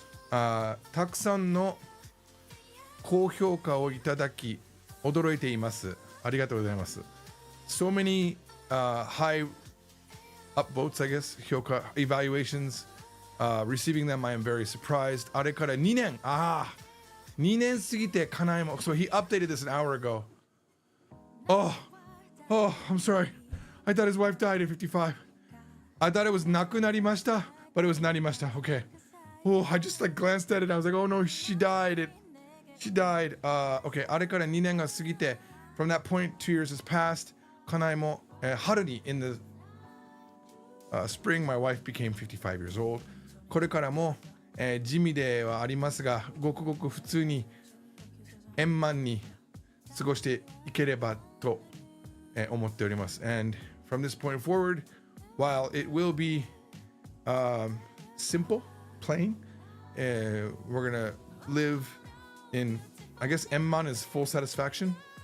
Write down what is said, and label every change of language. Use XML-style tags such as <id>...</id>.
<ja>たくさんの高評価をいただき驚いています。ありがとうございます。</ja> <en>So many high upvotes, I guess, 評価 evaluations, receiving them, I am very surprised.</en> <ja>あれから2年。2年過ぎてかなえも。</ja> <en>So he updated this an hour ago. Oh, I'm sorry. I thought his wife died at 55. I thought it was 亡くなりました, but it was なりました. Okay. Oh, I just like glanced at it. I was like, oh no, she died. She died. Okay.</en> <ja>あれから2年が過ぎて</ja> <en>from that point, 2 years has passed.</en> <ja>かなえも、春に</ja> <en>in the spring, my wife became 55 years old.</en> <ja>これからも、地味ではありますが、ごくごく普通に円満に過ごしていければと、思っております。</ja> <en>And from this point forward, while it will be simple, plain, we're gonna live in, I guess, Emman is full satisfaction.</en>